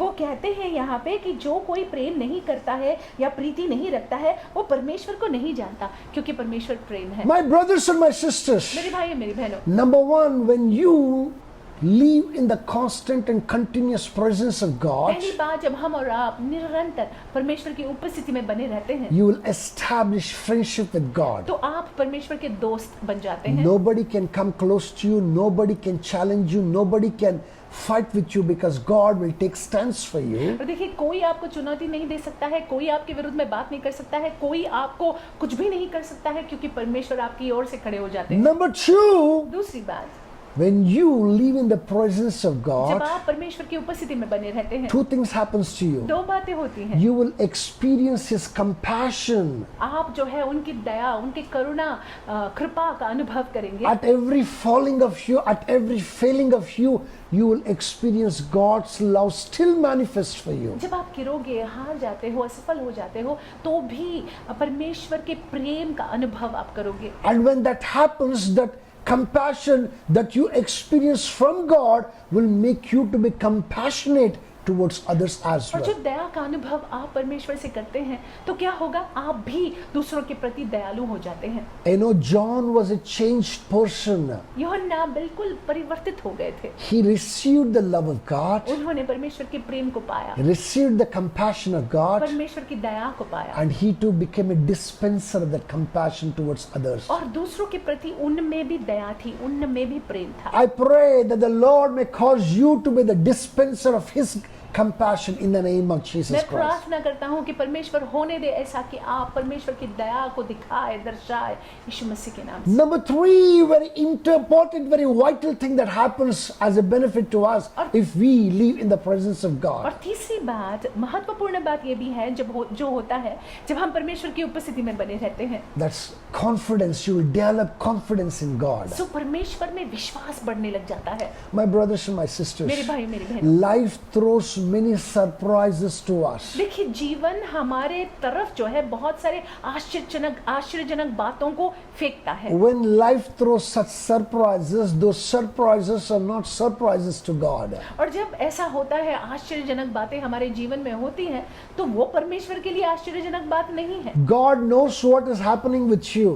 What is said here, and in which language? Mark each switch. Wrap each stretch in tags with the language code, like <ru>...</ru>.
<hi>वो कहते हैं यहाँ पे कि जो कोई प्रेम नहीं करता है या प्रीति नहीं रखता है वो परमेश्वर को नहीं जानता, क्योंकि परमेश्वर प्रेम है।</hi> <en>My brothers and my sisters,</en> <hi>मेरे भाई मेरी बहनों,</hi> <en>number one, when you live in the constant and continuous presence of God,</en> <hi>पहली बात, जब हम और आप निरंतर परमेश्वर की उपस्थिति में बने रहते हैं</hi> <en>you will establish friendship with God.</en> <hi>तो आप परमेश्वर के दोस्त बन जाते हैं।</hi> <en>Nobody can come close to you, nobody can challenge you, nobody can fight with you, because God will take stance for you.</en> <hi>और देखिए, कोई आपको चुनौती नहीं दे सकता है, कोई आपके विरुद्ध में बात नहीं कर सकता है, कोई आपको कुछ भी नहीं कर सकता है, क्योंकि परमेश्वर आपकी ओर से खड़े हो जाते हैं।</hi> <en>Number two,</en> <hi>दूसरी बात,</hi> <en>when you live in the presence of</en> <hi>जब</hi> <en>God,</en> <hi>आप परमेश्वर की उपस्थिति में बने रहते हैं,</hi> <en>two things happens to you.</en> <hi>दो बातें होती हैं।</hi> <en>You will experience His compassion.</en> <hi>आप जो है उनकी दया, उनकी करुणा, कृपा का अनुभव करेंगे।</hi> <en>At every falling of you, at every failing of you, you will experience God's love still manifest for you.</en> <hi>जब आप गिरोगे, हार जाते हो, असफल हो जाते हो, तो भी परमेश्वर के प्रेम का अनुभव आप करोगे।</hi> <en>And when that happens, that compassion that you experience from God will make you to be compassionate towards others as</en> <hi>और</hi> <en>well.</en> <hi>जब दया का अनुभव आप परमेश्वर से करते हैं तो क्या होगा, आप भी दूसरों के प्रति दयालु हो जाते हैं।</hi> <en>You know, John was a changed person.</en> <hi>यूहन्ना बिल्कुल परिवर्तित हो गए थे।</hi> <en>He received the love of God,</en> <hi>उन्होंने परमेश्वर के प्रेम को पाया,</hi> <en>received the compassion of God,</en> <hi>परमेश्वर की दया को पाया,</hi> <en>and he too became a dispenser of that compassion towards others.</en> <hi>और दूसरों के प्रति उनमें भी दया थी, उनमें भी प्रेम था।</hi> <en>I pray that the Lord may cause you to be the dispenser of His compassion in the name of Jesus</en> <hi>मैं</hi> <en>Christ.</en> <hi>प्रार्थना करता हूँ कि परमेश्वर होने दे ऐसा कि आप परमेश्वर की दया को दिखाए, दर्शाए, यीशु मसीह के नाम से।</hi> <en>Number three, very important, very vital thing that happens as a benefit to us if we live in the presence of</en> <hi>और</hi> <en>God.</en> <hi>तीसरी बात, महत्वपूर्ण बात ये भी है, जो होता है जब हम परमेश्वर की उपस्थिति में बने रहते हैं,</hi> <en>That's confidence. You will develop confidence in God.</en> <hi>सो परमेश्वर में विश्वास बढ़ने लग जाता है।</hi> <en>My brothers and my sisters,</en> <hi>मेरे भाई मेरी बहन,</hi> <en>life throws many surprises to us.</en> <hi>देखिए, जीवन हमारे तरफ जो है बहुत सारे आश्चर्यजनक बातों को फेंकता है।</hi> <en>When life throws such surprises, those surprises are not surprises to God.</en> <hi>और जब ऐसा होता है, आश्चर्यजनक बातें हमारे जीवन में होती हैं, तो वो परमेश्वर के लिए आश्चर्यजनक बात नहीं है।</hi> <en>God knows what is happening with you.</en>